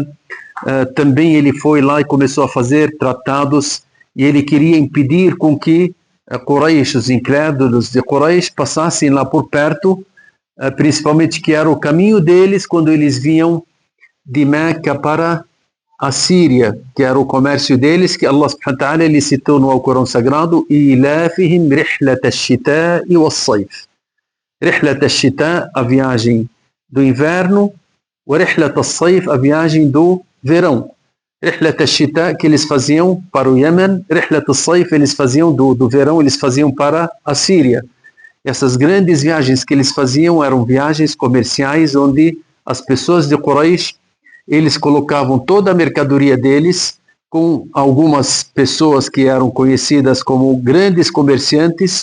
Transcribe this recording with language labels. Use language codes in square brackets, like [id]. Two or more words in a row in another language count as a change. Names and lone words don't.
[pt] Também ele foi lá e começou a fazer tratados e ele queria impedir com que Quraysh, os incrédulos de Quraysh, passassem lá por perto, principalmente que era o caminho deles quando eles vinham de Meca para a Síria, que era o comércio deles, que Allah [ar] سبحانه وتعالى [pt] ele citou no Alcorão Sagrado, [ar] إيلافهم رحلة الشتاء والصيف. رحلة الشتاء', [pt] a viagem do inverno, [ar] ورحلة الصيف, [pt] a viagem do verão. [ar] رحلة الشتاء', [pt] que eles faziam para o Iêmen, [ar] رحلة الصيف, [pt] eles faziam do verão, eles faziam para a Síria. Essas grandes viagens que eles faziam eram viagens comerciais, onde as pessoas de Quraysh eles colocavam toda a mercadoria deles com algumas pessoas que eram conhecidas como grandes comerciantes.